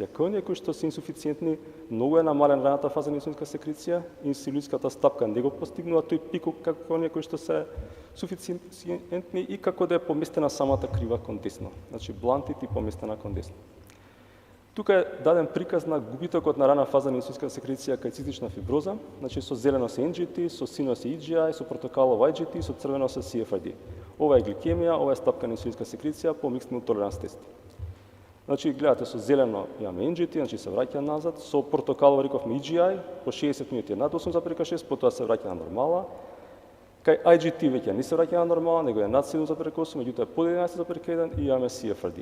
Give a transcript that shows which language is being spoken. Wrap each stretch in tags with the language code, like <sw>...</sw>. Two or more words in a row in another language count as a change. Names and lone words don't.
<mk>Кај оние кои што се инсуфициентни, многу е намалена раната фаза на инсулинска секреција, инсулинската стапка не го постигнува тој пик како оние кои што се суфициентни и како да е поместена самата крива кон десно. Значи блантит и поместена кон десно. Тука е даден приказ на губитокот на рана фаза на инсулинска секреција кај цистична фиброза, значи со зелено се NGT, со сино се EGI, со портокалово IGT, со црвено се CFRD. Ова е гликемија, ова е стапка на инсулинска секреција по</mk> <en>mixed meal tolerance</en> <mk>тест. Значи гледате со зелено имаме NGT, значи се враќа назад, со портокалово рековме EGI, по 60 минути е над 8,6, потоа се враќа на нормала. Кај IGT веќе не се враќа на нормала, него е над 7,8, меѓутоа е под 11,1 и имаме CFRD.</mk>